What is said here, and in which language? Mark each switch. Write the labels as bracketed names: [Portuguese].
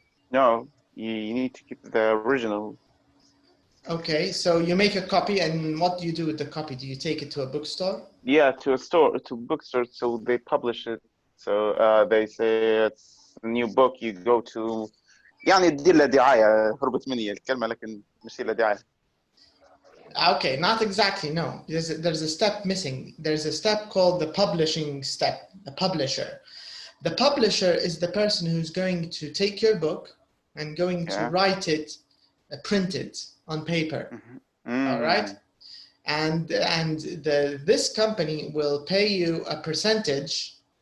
[English] No, you need to keep the original. Okay, so you make a copy, and what do you do with the copy? Do you take it to a bookstore? Yeah, to a bookstore, so they publish it. So they say it's a new book. You go to [Arabic] يعني تدير له دعاية. هربت مني الكلمة لكن مش له دعاية. [English] Okay, not exactly, no. There's a step missing. There's a step called the publishing step, the publisher. The publisher is the person who's going to take your book and going to write it, print it on paper, all right? And this company will pay you a percentage